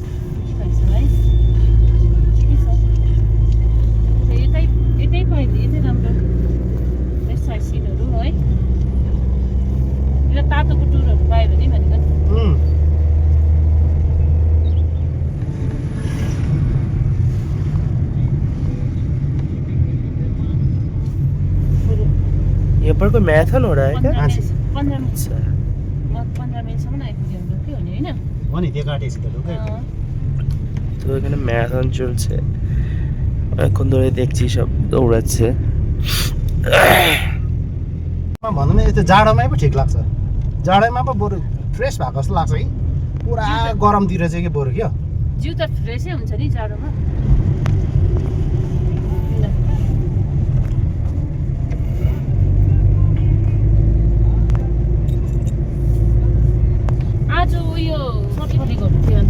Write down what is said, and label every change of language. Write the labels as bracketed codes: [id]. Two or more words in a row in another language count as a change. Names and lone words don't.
[ne] तातोको टुरहरू पायो भने भनेको नि। [hi] यहाँ पर कोई मैराथन हो रहा है क्या? 15 मिनट अच्छा, [ne] 15 मिनटसम्म आइपुग्यो हाम्रो के हुने होइन। हो नि त्यो काटेपछि त ढुक्कै [bn] তো এখানে ম্যারাথন চলছে, অনেকক্ষণ ধরে দেখছি সব দৌড়াচ্ছে। [ne] भनौँ न यस्तो जाडोमै पो ठिक लाग्छ। जाडोमा पो बरु फ्रेस भएको जस्तो लाग्छ कि पुरा गरमतिर चाहिँ के बरु क्या जिउ त फ्रेसै हुन्छ नि जाडोमा। आज उयो कति गर्नु थियो अन्त?